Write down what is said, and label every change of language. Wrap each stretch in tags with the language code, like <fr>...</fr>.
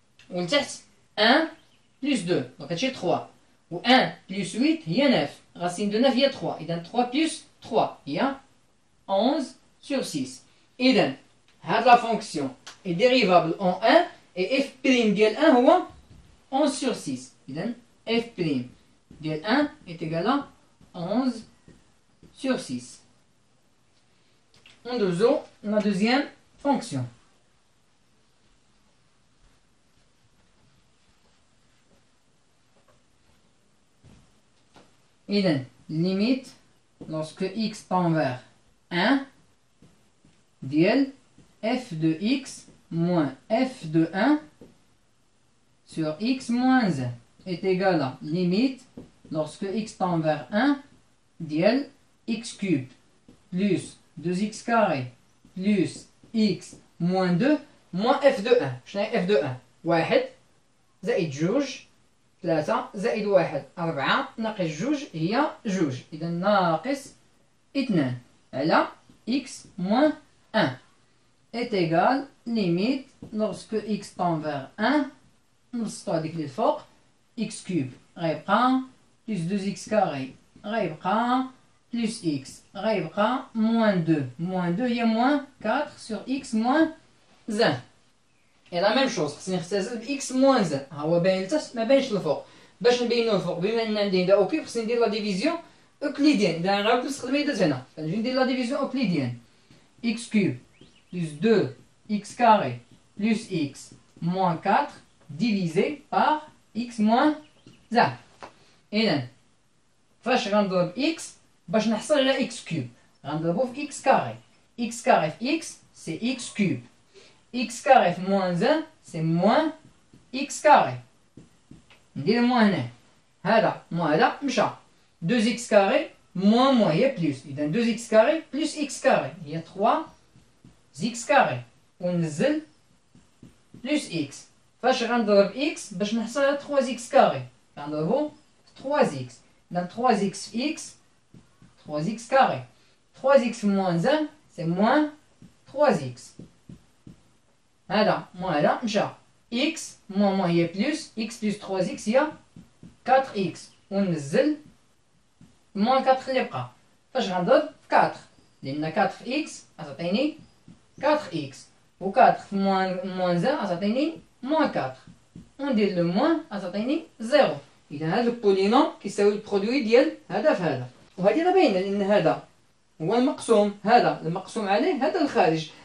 <ar>والتحت 1 بلس 2 دونك هادشي 3 و 1 plus 8 هي 9 racine de 9 هي 3 إذا 3 plus 3 هي 11 sur 6 إذا هاد لا فونكسيون</ar> <fr>est dérivable en 1</fr> <ar>et f' ديال 1 هو 11 sur 6 إذا f'</ar> <fr>ديال 1 est égal à 11 sur 6. ندوزو la deuxième fonction. إذن limite lorsque x tend vers 1 ديال f de x moins f de 1 sur x moins 1 est égal à limite lorsque x tend vers 1</fr> <ar>ديال x cube</ar> <fr>plus 2x carré plus x moins 2 moins f de 1.</fr> <ar>شنو هي f de 1؟ 1 زائد 2 3 زائد 1 4 ناقص 2 هي 2. إذا ناقص 2 على x moins 1 est égal limite lorsque x tend vers 1 نبسطو هذيك اللي الفوق x cube غيبقى plus 2x carré غيبقى plus x غيبقى moins 2 هي moins 4 sur x moins 1.</ar> <fr>Et la même chose</fr> <ar>خصني نختزل ب x moins 1 ها هو باين لتحت ما باينش الفوق. باش نبينو الفوق بما ان عندي هنا اوكي خصني ندير لا ديفيزيون اوكليديان. اذا غنعاود نستخدم ايدات هنا غنجي ندير لا ديفيزيون اوكليديان x cube plus 2 x carré plus x moins 4 divisé par x moins 1. إذا فاش غنضرب x باش نحصل على x cube غنضربو في x carré.</ar> <fr>x carré في x c'est x cube. x carré في moins 1 c'est moins x carré.</fr> <ar>ندير moins هنا هذا moins هذا مشى 2x carré moins هي plus. إذا 2x carré plus x carré هي 3x carré ونزل plus x. فاش غنضرب x باش نحصل على 3x carré غنضربو في 3x.</ar> <fr>إذا 3x في x 3x carré 3x في moins 1 c'est moins 3x.</fr> <ar>هذا moins هذا مشى x moins هي plus x plus 3x هي 4x ونزل moins 4 اللي بقى. فاش غنضرب في 4 لأن 4 في x غتعطيني 4x و 4 في moins 1 غتعطيني moins 4 وندير لو moins غتعطيني 0. إذا هذا البولينوم كيساوي البرودوي ديال هذا في هذا. وهذه راه باينة لأن هذا هو المقسوم هذا المقسوم عليه هذا الخارج.</ar>